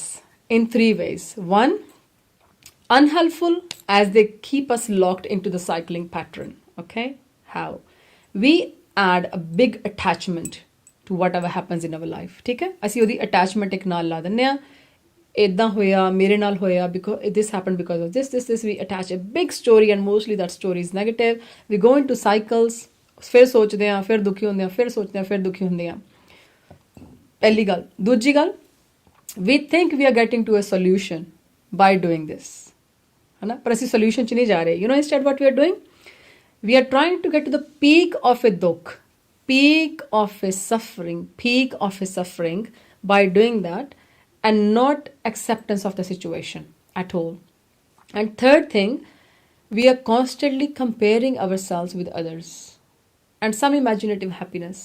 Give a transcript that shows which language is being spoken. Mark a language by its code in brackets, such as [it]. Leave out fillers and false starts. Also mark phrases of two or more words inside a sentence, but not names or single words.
[en] In 3 ways. 1, unhelpful, as they keep us locked into the cycling pattern. Okay? How? We add a big attachment to whatever happens in our life. [hi] ठीक है? [pa] ਅਸੀਂ ਉਹਦੀ attachment ਇੱਕ ਨਾਲ ਲਾ ਦਿੰਦੇ ਆ. ਇੱਦਾਂ ਹੋਇਆ, ਮੇਰੇ ਨਾਲ ਹੋਇਆ, [en] because this happened because of this. We attach a big story, and mostly that story is negative. We go into cycles. [pa] ਫਿਰ ਸੋਚਦੇ ਆ, ਫਿਰ ਦੁਖੀ ਹੁੰਦੇ ਆ, ਫਿਰ ਸੋਚਦੇ ਆ, ਫਿਰ ਦੁਖੀ ਹੁੰਦੇ ਆ. ਪਹਿਲੀ ਗੱਲ. ਦੂਜੀ ਗੱਲ, [en] we think we are getting to a solution by doing this. [hi] है ना? पर [pa] ਅਸੀਂ solution 'ਚ ਨਹੀਂ ਜਾ ਰਹੇ. [en] You know instead what we are doing? We are trying to get to the peak of a dukh, peak of a suffering by doing that, and not acceptance of the situation at all. And third thing, we are constantly comparing ourselves with others and some imaginative happiness.